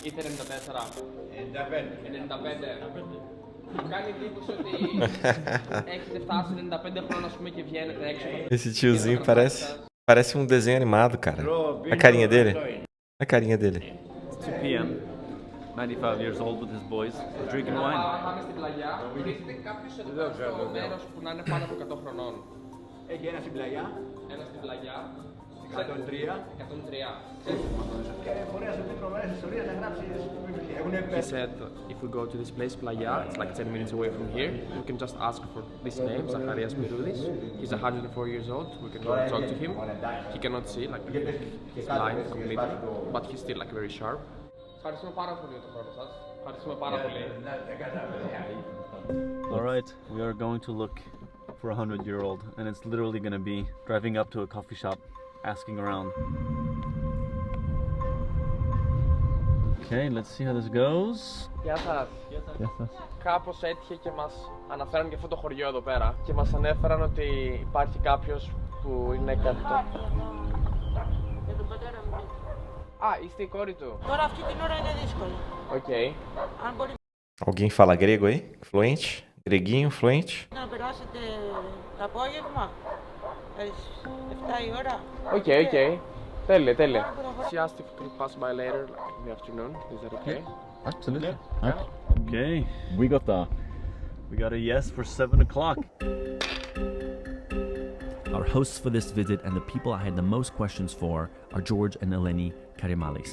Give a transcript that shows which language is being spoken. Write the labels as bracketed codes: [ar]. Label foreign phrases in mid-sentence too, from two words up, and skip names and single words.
[el] Είτε 94. 95. Μου κάνει εντύπωση ότι έχετε φτάσει 95 χρόνια, ας πούμε, και βγαίνετε έξω. [pt] Esse tiozinho parece um desenho animado, cara. A carinha dele. A carinha dele. [en] 2 p.m. 95 years old with his boys, drinking wine. [el] Πάμε στην πλαγιά. Βρίσκεται κάποιος εδώ στο μέρος που να είναι πάνω από 100 χρονών. Έχει ένα στην πλαγιά. Ένα στην πλαγιά. 103. 103. Και μπορεί να σου πει τρομερές ιστορίες να γράψεις βιβλία. [en] He said, if we go to this place, Playa, it's like 10 minutes away from here. We can just ask for this name, Zacharias Miroudis. He's 104 years old. We can go and talk to him. He cannot see, like he's blind completely, but he's still like very sharp. [el] Ευχαριστούμε πάρα πολύ για τον χρόνο σας. Ευχαριστούμε πάρα πολύ. [en] All right, we are going to look for a 100-year-old, and it's literally going to be driving up to a coffee shop, asking around. Okay, let's see how this goes. [el] Γεια σας. Κάπως έτυχε και μας αναφέραν για αυτό το χωριό εδώ πέρα και μας ανέφεραν ότι υπάρχει κάποιος που είναι κάτι το... Για τον πατέρα μου. Α, είστε η κόρη του. Τώρα αυτή την ώρα είναι δύσκολο. Οκ. Αν μπορεί [pt] Alguém fala grego aí? Fluente? Greguinho, fluente? [el] να περάσετε το απόγευμα, 7 η ώρα. Οκ. Τέλεια. [en] She asked if we could pass by later, like in the afternoon. Is that okay? Absolutely. Okay, we got a yes for 7 o'clock. Our hosts for this visit and the people I had the most questions for are George and Eleni Karimalis.